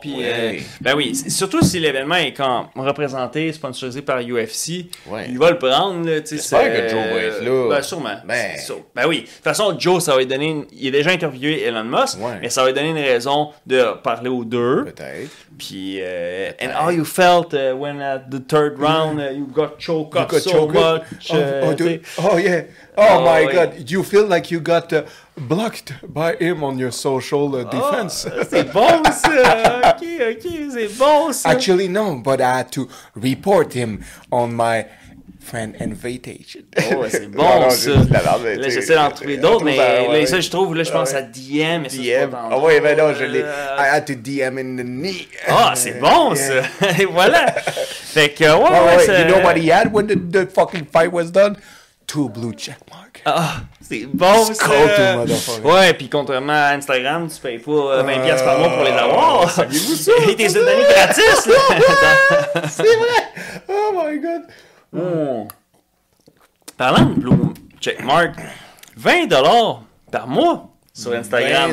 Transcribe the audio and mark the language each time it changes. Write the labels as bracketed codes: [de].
[fr] Puis, ben oui, surtout si l'événement est représenté, sponsorisé par UFC, il va le prendre. J'espère que Joe va être là. Ben sûrement. Ben oui. De toute façon, Joe, ça va lui donner... Il a déjà interviewé Elon Musk, mais ça va lui donner une raison de parler aux deux. Peut-être. [en] Puis, and how you felt when at the 3rd round you got choked up so much. Oh yeah. Oh my God. Do you feel like you got blocked by him on your social defense? [fr] C'est bon ça. Ok, c'est bon ça. [en] Actually, no, but I had to report him on my friend invitation. [fr] Oh, c'est bon ça. Là, j'essaie d'en trouver d'autres, mais là, ça, je trouve, là, je pense à DM. Mais ça, DM. Ah ouais, ben non, je l'ai. [en] I had to DM in the knee. [fr] Ah, c'est bon ça. Et voilà. Fait que, [en] You know what he had when the fucking fight was done? 2 blue check marks. [fr] Ah, c'est bon ça. Ouais, puis contrairement à Instagram, tu payes pas 20$ par mois pour les avoir. Saviez-vous ça? Et t'es donné gratis là. C'est vrai. [en] Oh my God. [fr] Parlant de blue checkmark, 20$ par mois sur Instagram